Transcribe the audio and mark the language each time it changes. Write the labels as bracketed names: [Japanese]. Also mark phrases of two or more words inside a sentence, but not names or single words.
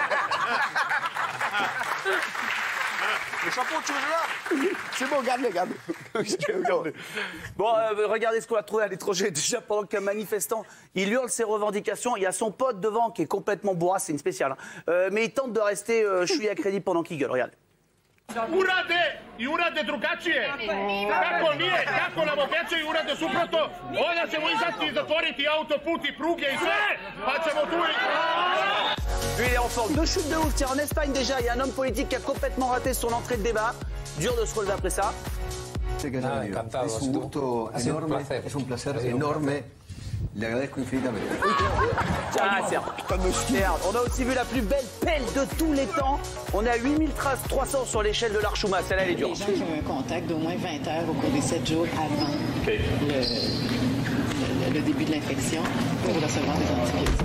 [French] Le chapeau, tu veux là? C'est bon, regarde. Bon, regardez ce qu'on a trouvé à l'étranger. Déjà, pendant qu'un manifestant, il hurle ses revendications, il y a son pote devant qui est complètement bourré, c'est une spéciale. Hein. Mais il tente de rester chouille à crédit pendant qu'il gueule. Regardez. [Serbian] Urade drugačije. Kako nije, kako nam obećaju urade suprotno, onda ćemo izaći zatvoriti autoput i pruge i sve, pa ćemo tu i... [French] Lui, il est en forme. Deux chutes de ouf. Tiens, en Espagne, déjà, il y a un homme politique qui a complètement raté son entrée de débat. Dur de se relever après ça. [Spanish] Encantado. Es un gusto enorme, es un placer enorme. Le agradezco infinitamente. [French] Ah, c'est un putain de merde. On a aussi vu la plus belle pelle de tous les temps. On a 8300 sur l'échelle de l'Archouma. Celle-là, elle est dure. Les gens qui ont un contact d'au moins 20 heures au cours des 7 jours avant le début de l'infection pour recevoir des antibiotiques.